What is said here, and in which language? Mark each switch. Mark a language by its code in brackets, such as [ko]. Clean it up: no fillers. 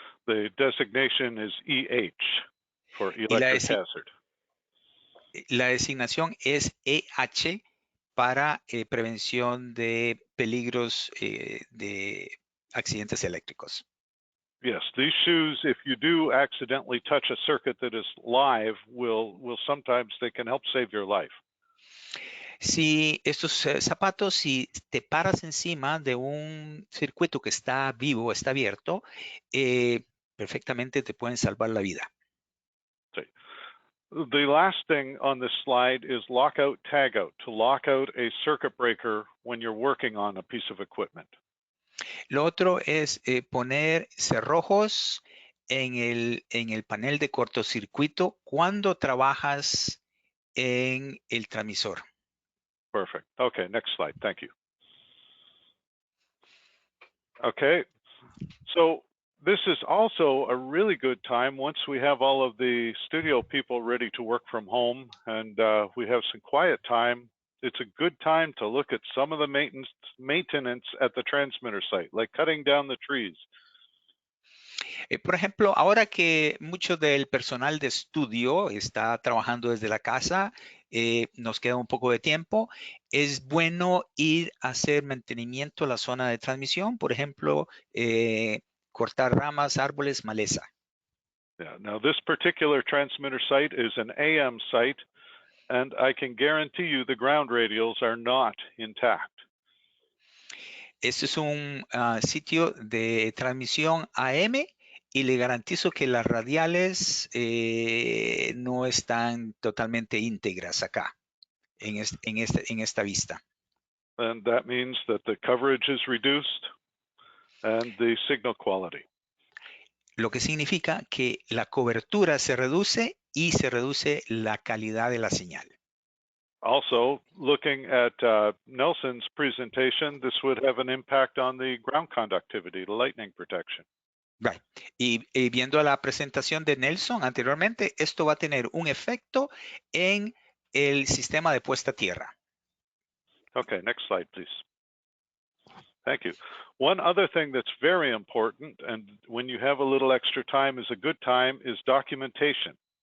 [en] The designation is EH for electric hazard. [es] La designación es EH para prevención de peligros de accidentes eléctricos. [en] Yes, these shoes, if you do accidentally touch a circuit that is live, sometimes they can help save your life. [es] Si estos zapatos, si te paras encima de un circuito que está vivo, está abierto, perfectamente te pueden salvar la vida. Sí. [en] The last thing on this slide is lockout tagout, to lock out a circuit breaker when you're working on a piece of equipment. [es] Lo otro es poner cerrojos en el panel de cortocircuito cuando trabajas en el transmisor. [en] Perfect. Okay, next slide. Thank you. Okay, so this is also a really good time once we have all of the studio people ready to work from home and we have some quiet time. It's a good time to look at some of the maintenance at the transmitter site, like cutting down the trees. [es] Por ejemplo, ahora que mucho del personal de estudio está trabajando desde la casa, nos queda un poco de tiempo, es bueno ir a hacer mantenimiento a la zona de transmisión, por ejemplo, cortar ramas, árboles, maleza. [en] Yeah, now this particular transmitter site is an AM site, and I can guarantee you the ground radials are not intact. [es] Este es un sitio de transmisión AM y le garantizo que las radiales no están totalmente íntegras acá, en esta vista. [en] And that means that the coverage is reduced and the signal quality. [es] Lo que significa que la cobertura se reduce y se reduce la calidad de la señal. [en] Also, looking at Nelson's presentation, this would have an impact on the ground conductivity, the lightning protection. Right. [es] Y viendo la presentación de Nelson anteriormente, esto va a tener un efecto en el sistema de puesta a tierra. [en] Okay, next slide, please. Thank you. One other thing that's very important, and when you have a little extra time is a good time, is documentation.